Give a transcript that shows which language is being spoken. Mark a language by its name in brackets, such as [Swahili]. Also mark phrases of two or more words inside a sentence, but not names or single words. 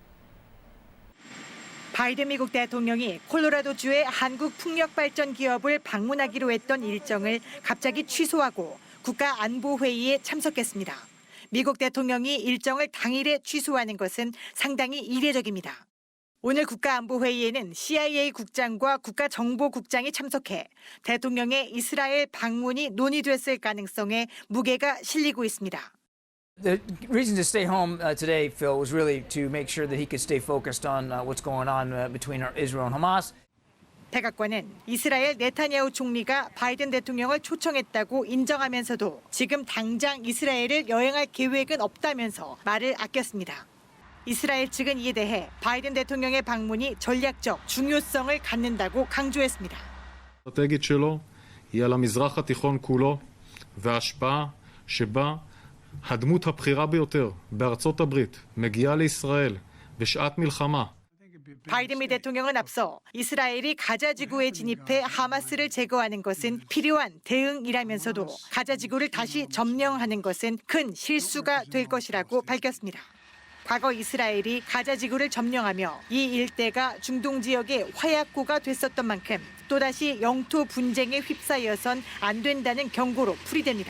[Korean] 바이든 미국 대통령이 콜로라도주의 한국 풍력발전 기업을 방문하기로 했던 일정을 갑자기 취소하고 국가안보회의에 참석했습니다. 미국 대통령이 일정을 당일에 취소하는 것은 상당히 이례적입니다. 오늘 국가안보회의에는 CIA 국장과 국가정보국장이 참석해 대통령의 이스라엘 방문이 논의됐을 가능성에 무게가 실리고 있습니다. [English] The reason to stay home today, Phil, was really to make sure that he could stay focused on what's going on between Israel and Hamas. [Korean] 백악관은 이스라엘 네타냐후 총리가 바이든 대통령을 초청했다고 인정하면서도 지금 당장 이스라엘을 여행할 계획은 없다면서 말을 아꼈습니다. 이스라엘 측은 이에 대해 바이든 대통령의 방문이 전략적 중요성을 갖는다고 강조했습니다. [Hebrew] האסטרטגית שלו היא על המזרח התיכון כולו וההשפעה שבה הדמות הבכירה ביותר בארצות הברית מגיעה לישראל בשעת מלחמה. [Korean] 바이든 미 대통령은 앞서 이스라엘이 가자 지구에 진입해 하마스를 제거하는 것은 필요한 대응이라면서도 가자 지구를 다시 점령하는 것은 큰 실수가 될 것이라고 밝혔습니다. 과거 이스라엘이 가자 지구를 점령하며 이 일대가 중동 지역의 화약고가 됐었던 만큼 또다시 영토 분쟁에 휩싸여선 안 된다는 경고로 풀이됩니다.